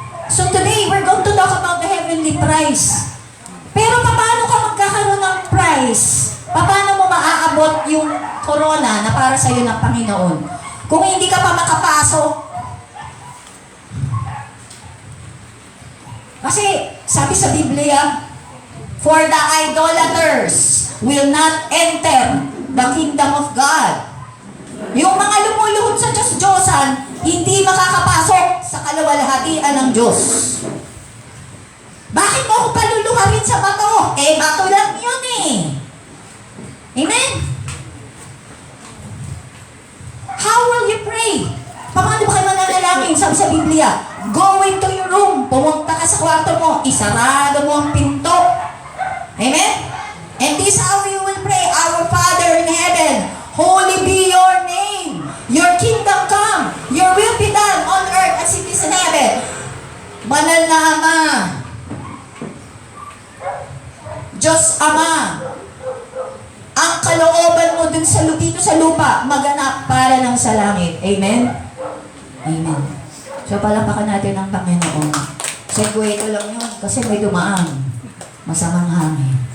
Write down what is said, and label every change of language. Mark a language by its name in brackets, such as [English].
[English] So today, we're going to talk about the heavenly prize. [Filipino] Pero paano ka magkakaroon ng prize? Paano mo maaabot yung corona na para sa iyo ng Panginoon? Kung hindi ka pa makapasok. Kasi, sabi sa Biblia, [English] for the idolaters will not enter the kingdom of God. [Filipino] Yung mga lumuluhod sa Diyos-Diyosan, hindi makakapasok sa kalawalhatian ng Diyos. Bakit mo ako paluluharin sa bato? Eh, bato lang yun eh. Amen? [English] How will you pray? [Filipino] Paano ba kayo mananalangin? Sabi sa Biblia, [English] go into your room, [Filipino] pumunta ka sa kwarto mo, isarado mo ang pinto. Amen? [English] And this how you will pray, Our Father in heaven, holy be your name. Your kingdom come. Your will be done on earth as it is in heaven. [Filipino] Banal na Ama, Diyos Ama, ang kalooban mo dun sa dito sa lupa, maganap para ng sa langit. Amen? Amen. So, palampakan natin ang Panginoon. Segue ko lang yun kasi may dumaan. Masamang hangin.